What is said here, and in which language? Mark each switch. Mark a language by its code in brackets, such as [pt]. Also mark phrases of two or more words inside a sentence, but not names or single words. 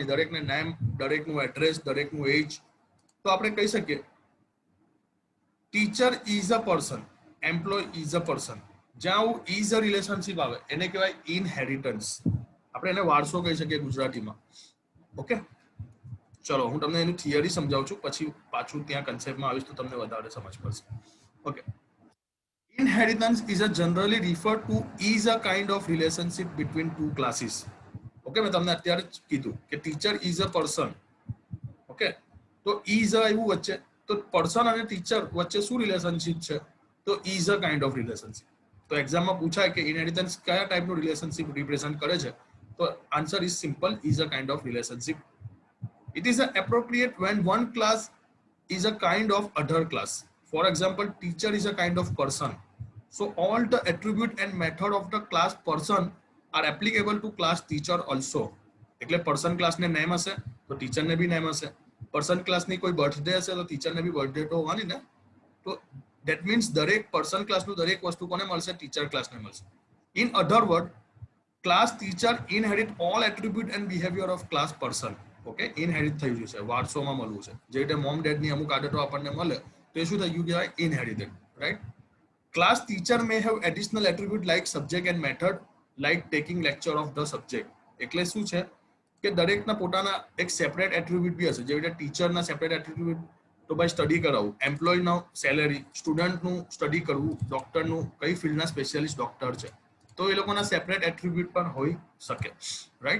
[gu] દરેકને નેમ, દરેકનું એડ્રેસ, દરેકનું એજ. તો આપણે કહી શકીએ [en] teacher is a person, employee is a person. [gu] જ્યાં આવું [en] is a relationship [gu] આવે એને કહેવાય ઇનહેરિટન્સ. આપણે એને વારસો કહી શકીએ ગુજરાતીમાં. ઓકે, ચલો હું તમને એની થિયરી સમજાવું છું, પછી પાછું ત્યાં કન્સેપ્ટમાં આવીશ તો તમને વધારે સમજ પડશે. ઓકે, [en] inheritance is a generally referred to is a kind of relationship between two classes. [gu] ઓકે, મેં તમને અત્યારે જ કીધું કે [en] teacher is a person. [gu] ઓકે, તો [en] is a [gu] એવું વચ્ચે, તો પર્સન અને ટીચર વચ્ચે શું રિલેશનશિપ છે? [en] to is a kind of relationship. [gu] તો એક્ઝામમાં પૂછાય કે ઇનહેરિટન્સ કયા ટાઈપનું રિલેશનશિપ રિપ્રેઝન્ટ કરે છે? [en] to answer is simple, is a kind of relationship. It is appropriate when one class is a kind of other class. For example, teacher is a kind of person. So all the attribute and method of the class person are applicable to class teacher also. [gu] એટલે પર્સન ક્લાસને નેમ હશે તો ટીચરને બી નેમ હશે. પર્સન ક્લાસની કોઈ બર્થડે હશે તો ટીચરને બી બર્થડે તો હોવાની ને. તો [en] that means [gu] દરેક પર્સન ક્લાસનું દરેક વસ્તુ કોને મળશે? ટીચર ક્લાસને મળશે. [en] in other word, class teacher inherit all attribute and behaviour of class person. [gu] ઓકે, ઇનહેરિટ થઈ ગયું છે, વારસોમાં મળવું છે. જે રીતે મોમ ડેડની અમુક આદતો આપણને મળે તો એ શું થઈ ગયું કહેવાય? [en] inherited, right? class teacher may have additional attribute like subject and method, like taking lecture of the subject. [gu] એટલે શું છે કે દરેકના પોતાના એક સેપરેટ એટ્રીબ્યુટ બી હશે. જેવી રીતે ટીચરના સેપરેટ એટ્રીબ્યુટ તો ભાઈ સ્ટડી કરાવવું, એમ્પ્લોયનો સેલેરી, સ્ટુડન્ટનું સ્ટડી કરવું, ડોક્ટરનું કઈ ફિલ્ડના સ્પેશિયાલિસ્ટ ડોક્ટર છે, તો એ લોકોના સેપરેટ એટ્રીબ્યુટ પણ હોઈ શકે, રાઈટ?